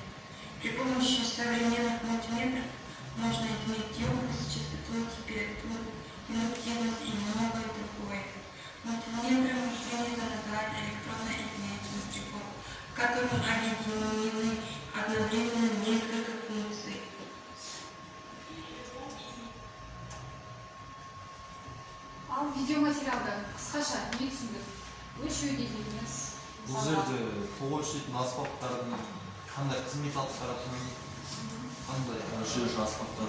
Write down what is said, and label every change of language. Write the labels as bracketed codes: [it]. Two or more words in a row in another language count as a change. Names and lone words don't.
[ru] При помощи современных мультиметров можно измерить емкость, частоту, температуру, индуктивность и многое другое. Мультиметром принято называть электронно-измерительный прибор, в котором объединены одновременно несколько функций. [kk] Ал видеоматериалда қысқаша не түсіндік? Өлшеу дегеніміз Бұл жерде тоқ өлшейтін аспаптардың қандай қызмет атқаратынын, қандай Өлшеуіш аспаптар